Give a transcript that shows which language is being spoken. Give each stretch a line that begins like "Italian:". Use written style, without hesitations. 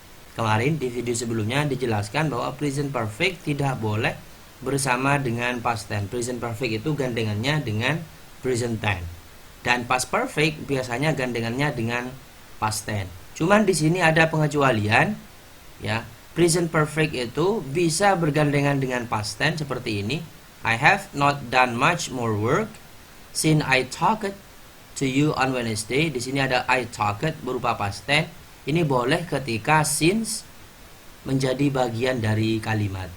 Indonesian: Kemarin di video sebelumnya dijelaskan bahwa present perfect tidak boleh bersama dengan past tense. Present perfect itu gandengannya dengan present tense. Dan past perfect biasanya gandengannya dengan past tense. Cuman di sini ada pengecualian, ya. Present perfect itu bisa bergandengan dengan past tense seperti ini.
English: I have not done much more work since I talked to you on Wednesday.
Indonesian: Di sini ada I talked berupa past tense. Ini boleh ketika since menjadi bagian dari kalimat.